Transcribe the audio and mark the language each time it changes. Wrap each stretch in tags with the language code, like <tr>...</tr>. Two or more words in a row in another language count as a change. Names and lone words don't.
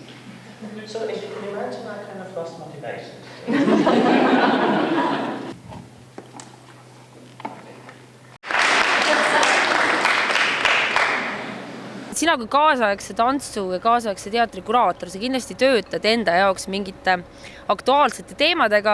<en>So as you can imagine, I kind of lost motivation.</en> <et>Sina kui kaasaegse tantsu ja kaasaegse teatri kuraator, sa kindlasti töötad enda jaoks mingite aktuaalsete teemadega.</et>